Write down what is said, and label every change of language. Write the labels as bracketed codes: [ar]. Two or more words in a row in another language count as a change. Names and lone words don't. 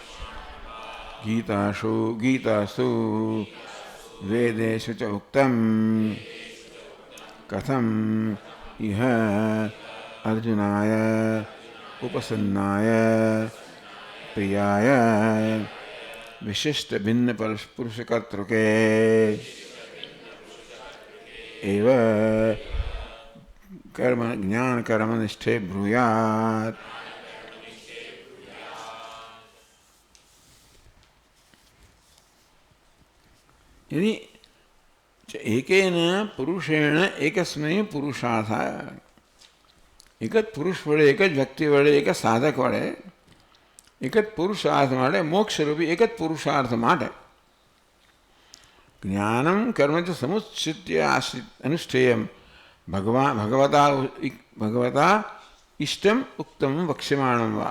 [sa] गीतासु वेदेषु च उक्तम कथम इह अर्जुनाय उपसन्नाय प्रियाय विशिष्ट भिन्न पुरुषकर्तृके एव कर्म ज्ञान कर्मनिष्ठे ब्रूयात. यदि एकेन पुरुषेण एकस्मै पुरुषार्थाय, एक [gu] જ પુરુષ વડે, એક જ વ્યક્તિ વડે, એક જ સાધક વડે, એક જ પુરુષાર્થ માટે, મોક્ષરૂપી એક જ પુરુષાર્થ માટે [sa] ज्ञानम कर्म च समुच्चित्य अनुष्ठेयम भगवता इष्टम उक्तम वक्ष्यमाणं वा.